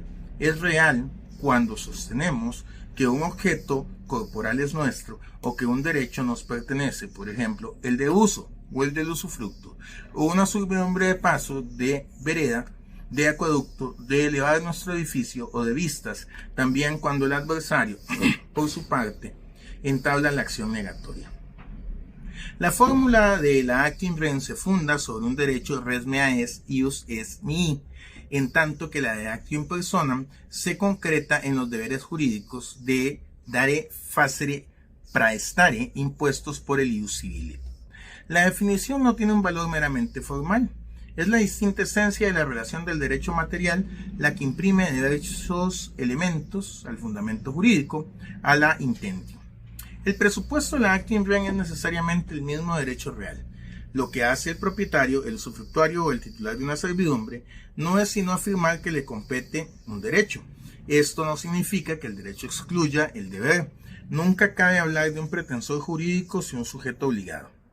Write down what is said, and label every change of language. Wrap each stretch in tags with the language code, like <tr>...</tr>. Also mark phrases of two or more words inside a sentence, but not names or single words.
<es>Es real cuando sostenemos que un objeto corporal es nuestro o que un derecho nos pertenece, por ejemplo, el de uso o el del usufructo, o una servidumbre de paso, de vereda, de acueducto, de elevar nuestro edificio o de vistas, también cuando el adversario, por su parte, entabla la acción negatoria. La fórmula de la</es> <la>actio in rem</la> <es>se funda sobre un derecho</es> <la>res mea es, ius es mihi,</la> <es>en tanto que la de</es> <la>actio in personam</la> <es>se concreta en los deberes jurídicos de</es> <la>dare, facere, praestare,</la> <es>impuestos por el</es> <la>ius civile.</la> <es>La definición no tiene un valor meramente formal. Es la distinta esencia de la relación del derecho material la que imprime diversos elementos al fundamento jurídico, a la intentio. El presupuesto de la</es> <la>actio in rem</la> <es>es necesariamente el mismo derecho real. Lo que hace el propietario, el usufructuario o el titular de una servidumbre no es sino afirmar que le compete un derecho. Esto no significa que el derecho excluya el deber. Nunca cabe hablar de un pretensor jurídico sin un sujeto obligado.</es>